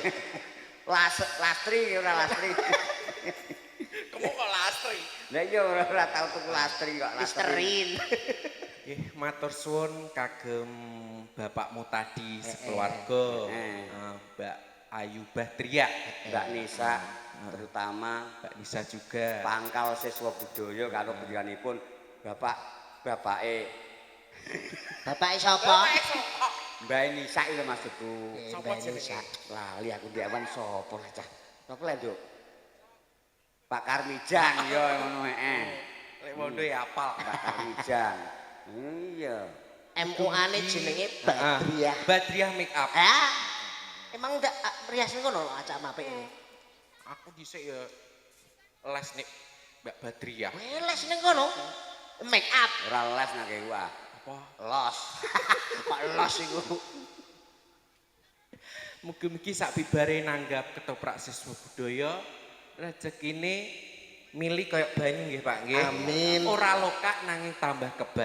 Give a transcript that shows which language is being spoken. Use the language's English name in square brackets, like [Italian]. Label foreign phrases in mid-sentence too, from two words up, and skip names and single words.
[Javanese] Lastri ora lastri. Kamu kok lastri. Lah iya ora tau tuku lastri kok Listerin. Nggih, matur suwun kagem bapakmu tadi sekeluarga. Mbak Ayu Badriah, Mbak Nisa terutama Mbak Nisa juga. pangkal siswa budaya karo pendidikanipun bapake Bapak sapa? Mbak Nisa iki lho maksudku. Sapa jenenge? Lali aku ndewan sapa lah cah. Sapa lek, Nduk? Pak Karmijan ya ngono heeh. Lek wondo ya apal. Pak Karmijan. Iya. MUA-ne jenenge Badriah. Badriah [English] make up. [Javanese] Ah. Emang ndak rias ngono acak apik ini. Aku dhisik ya les nek Mbak Badriah. Les ning kono. [English] Make up. [Javanese] Ora les nang kowe ah. Apa? Los. Kok los iku. Mugi-mugi sak bibare nanggap ketoprak siswa budaya rezekine mili kaya banyu nggih Pak nggih. Amin. Ora lokak nanging tambah kebak.